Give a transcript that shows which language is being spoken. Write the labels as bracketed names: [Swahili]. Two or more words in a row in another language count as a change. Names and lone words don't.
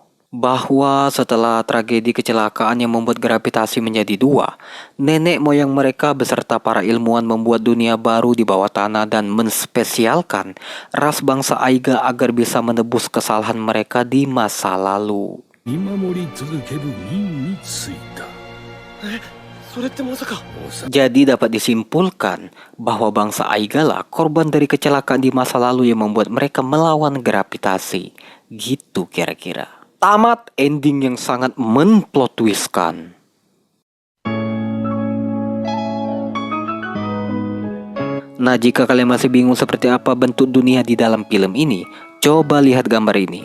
[Indonesian] Bahwa setelah tragedi kecelakaan yang membuat gravitasi menjadi dua, nenek moyang mereka beserta para ilmuwan membuat dunia baru di bawah tanah dan menspesialkan ras bangsa Aiga agar bisa menebus kesalahan mereka di masa lalu. [Japanese] 見守り続ける任に就いた。それってまさか。 [Indonesian] Jadi dapat disimpulkan bahwa bangsa Aigala korban dari kecelakaan di masa lalu yang membuat mereka melawan gravitasi. Gitu kira-kira. Tamat ending yang sangat menplot twistkan. Nah, jika kalian masih bingung seperti apa bentuk dunia di dalam film ini, coba lihat gambar ini.